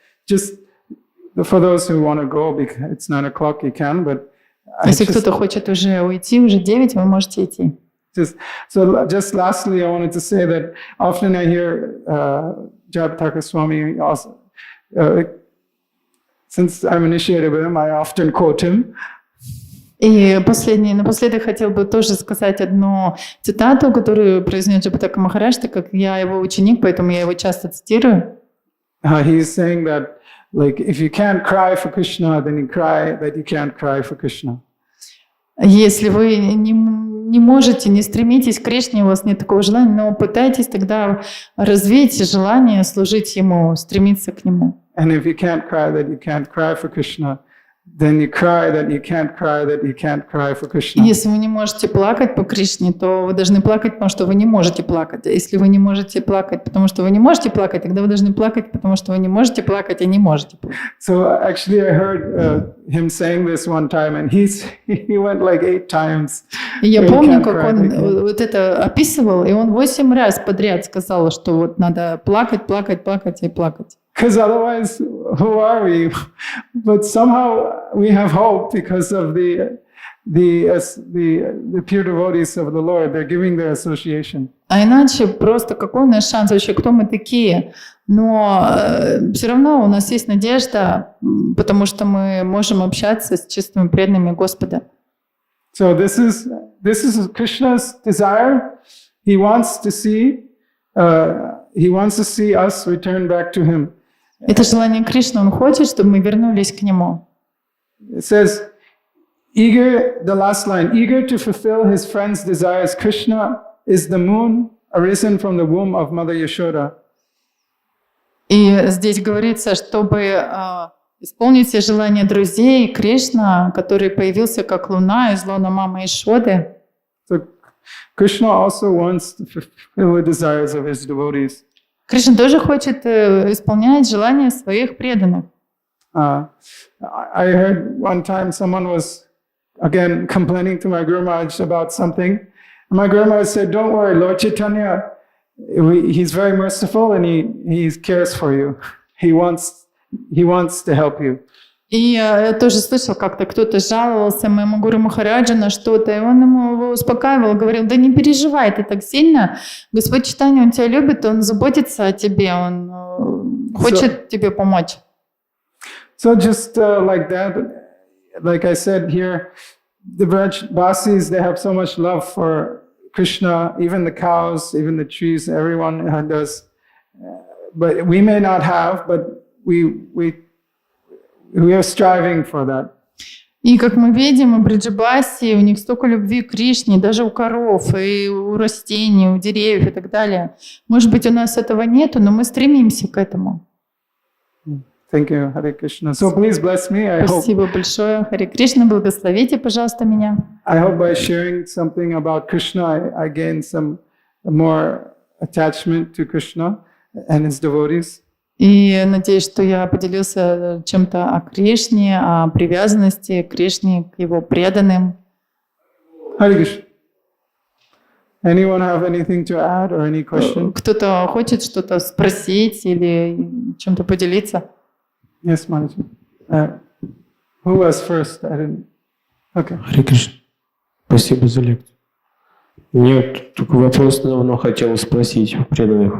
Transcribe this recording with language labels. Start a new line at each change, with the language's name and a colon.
English: Just for those who want to go, because it's 9 o'clock, you can, but
Russian: Если кто-то хочет уже уйти, уже 9, вы можете идти.
English: Just lastly, I wanted to say that often I hear Jayapataka Swami also, since I'm initiated with him, I often quote him.
Russian: И напоследок хотел бы тоже сказать одну цитату, которую произнес Джайапатака Махарадж, так как я его ученик, поэтому я его часто цитирую.
English: He's saying that, like, if you can't cry for Krishna, then you cry that you can't cry for Krishna.
Russian: Если вы не можете, не стремитесь к Кришне, у вас нет такого желания, но пытайтесь тогда развить желание служить Ему, стремиться к Нему.
English: And if you can't cry that you can't cry for Krishna, then you cry that you can't cry that you can't cry for Krishna.
Russian: Если вы не можете плакать по Кришне, то вы должны плакать, потому что вы не можете плакать. А если вы не можете плакать, потому что вы не можете плакать, тогда вы должны плакать, потому что вы не можете плакать и не можете плакать.
English: So actually I heard him saying this one time, and he went like 8 times.
Russian: И я помню, как он вот это описывал, и он 8 раз подряд сказал, что вот надо плакать, плакать, плакать и плакать.
English: Because otherwise, who are we? But somehow we have hope because of the pure devotees of the Lord. They're giving their association.
Russian: А иначе просто какой у нас шанс вообще, кто мы такие? Но все равно у нас есть надежда, потому что мы можем общаться с чистыми преданными Господа.
English: So this is Krishna's desire. He wants to see us return back to him.
Russian: Это желание Кришны, он хочет, чтобы мы вернулись к нему.
English: It says, eager, the last line, eager to fulfill his friend's desires, Krishna is the moon arisen from the womb of Mother Yashoda.
Russian: И здесь говорится, чтобы исполнить все желания друзей, Кришна, который появился как луна из лона мамы Ишоды.
English: So Krishna also wants to fulfill the desires of his devotees.
Russian: Кришна тоже хочет исполнять желания своих преданных.
English: I heard one time someone was, again, complaining to my Guru Maharaj about something. And my Guru Maharaj said, don't worry, Lord Chaitanya, he's very merciful and he cares for you. He wants to help you.
Russian: И я тоже слышал, как-то кто-то жаловался моему Гуру Махараджу на что-то, и он его успокаивал, говорил, да не переживай ты так сильно, Господь Чайтанья, Он тебя любит, Он заботится о тебе, Он хочет тебе помочь.
English: So just like that, like I said here, the Dasis, they have so much love for Krishna, even the cows, even the trees, everyone does. But we may not have, but we are striving for that.
Russian: И как мы видим, у Бриджабаси, у них столько любви к Кришне, даже у коров, и у растений, у деревьев и так далее. Может быть, у нас этого нету, но мы стремимся к этому.
English: Thank you, Hare Krishna. So please bless me.
Russian: Спасибо большое. Харе Кришна, благословите, пожалуйста, меня.
English: I hope by sharing something about Krishna, I gain some more attachment to Krishna and his devotees.
Russian: И надеюсь, что я поделился чем-то о Кришне, о привязанности к Кришне, к его преданным.
English: Hare Krishna. Anyone have anything to add or any question?
Russian: Кто-то хочет что-то спросить или чем-то поделиться?
English: Yes, Manaji. Who was first? I didn't. Okay.
Russian: Харе Кришна. Спасибо за лекцию. Мне вот такой вопрос давно хотел спросить у преданных.